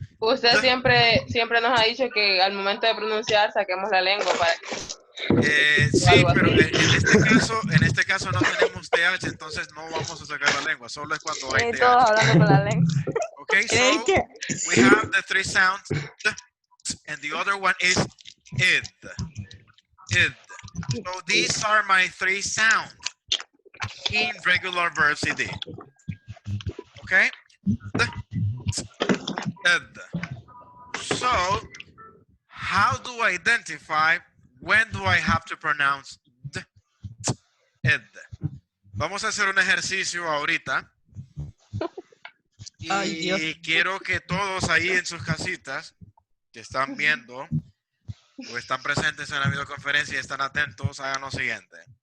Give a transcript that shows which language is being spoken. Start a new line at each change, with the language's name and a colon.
Spanish: Usted siempre nos ha dicho que al momento de pronunciar saquemos la lengua para sí, pero en este caso no tenemos TH, entonces no vamos a sacar la lengua, solo es cuando hay TH. Todos hablando con la lengua.
English: Okay, so we have the 3 sounds, and the other one is id. Id. So these are my 3 sounds in regular verbs ed. Okay? Ed. So, how do I identify when do I have to pronounce ed?
Spanish: Vamos a hacer un ejercicio ahorita. Y quiero que todos ahí en sus casitas que están viendo o están presentes en la videoconferencia y están atentos, hagan lo siguiente.